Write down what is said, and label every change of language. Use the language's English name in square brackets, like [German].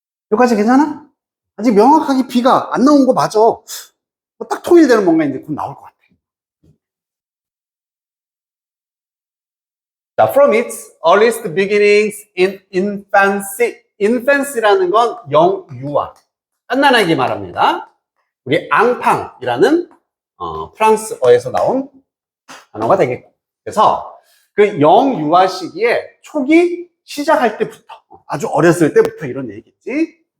[Korean] 여기까지 괜찮아? 아직 명확하게 B가 안 나온 거 맞아. 딱 통일되는 뭔가 있는데 곧 나올 것 같아. [English] 자, from its earliest beginnings in infancy. [Korean] infancy라는 건 영유아. 갓난아기 말합니다. 우리 앙팡이라는 프랑스어에서 나온 단어가 되겠고. 그래서 그 영유아 시기에 초기 시작할 때부터, 아주 어렸을 때부터 이런 얘기겠지.